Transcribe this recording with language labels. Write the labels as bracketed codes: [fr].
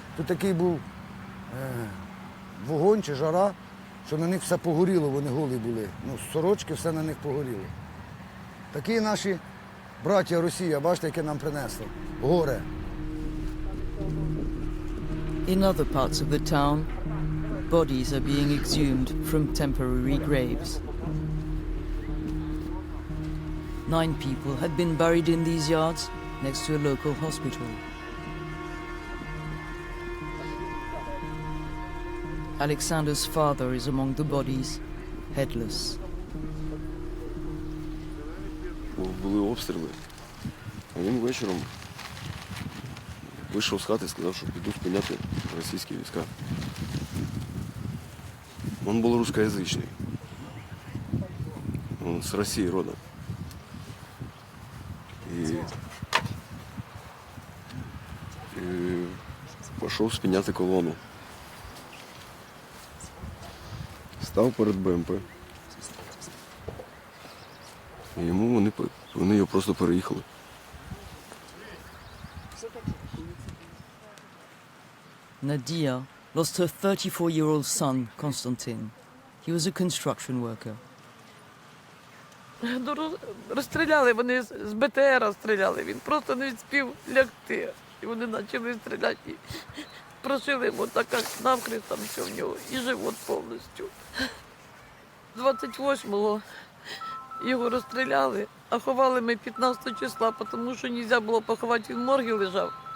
[uk] Тут такий був вогонь чи жара, що на них все погоріло, вони голі були. Ну, сорочки, все на них погоріло. Такі наші браття Росія, бачите, яке нам принесло. Горе. [en] In other parts of the town, bodies are being exhumed from temporary graves. 9 people had been buried in these yards next to a local hospital. Alexander's father is among the bodies, headless. [uk] Були обстріли, а він вечором вийшов з хати і сказав, що піду спиняти російські війська. Він був русскоязичний. Він з Росії родом. І пішов спиняти колону. Став перед БМП. І йому вони його просто переїхали. [en] Nadia lost her 34-year-old son, Konstantin. He was a construction worker. [uk] Розстріляли, вони з БТРа стріляли, він просто не встиг лягти. І вони почали стріляти, і прошили йому так навхрест, там все в нього, і живот повністю. 28-го його розстріляли, а ховали ми 15 числа, тому що не можна було поховати, він в моргі лежав.